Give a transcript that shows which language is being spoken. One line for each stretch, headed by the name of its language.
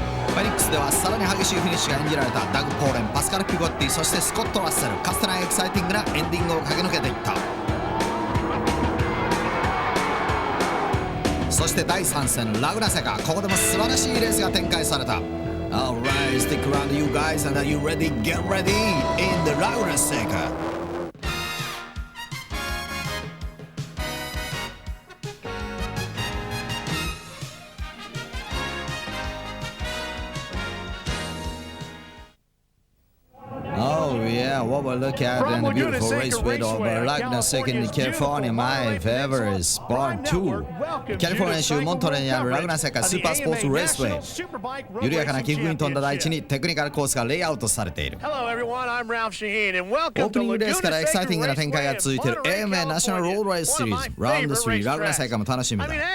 Japanese: フェニックスではさらに激しいフィニッシュが演じられた。ダグ・ポーレン、パスカル・ピゴッティ、そしてスコット・ラッセル、かつてないエキサイティングなエンディングを駆け抜けていった。そして第3戦ラグナセカ、ここでも素晴らしいレースが展開された。
English: Alright, stick around you guys and are you ready? Get ready in the Laguna Seca. What we'll look at in the beautiful raceway of Laguna Seca in California, my favorite is Part 2。
Japanese: カリフォルニア州モントレーにあるラグナセカスーパースポーツレースウェイ。緩やかな起伏に富んだ大地にテクニカルコースがレイアウトされている。オープニングレースからエキサイティングな展開が続いている AMA ナショナルロードレースシリーズ Round3 ラグナセカも楽しみだ。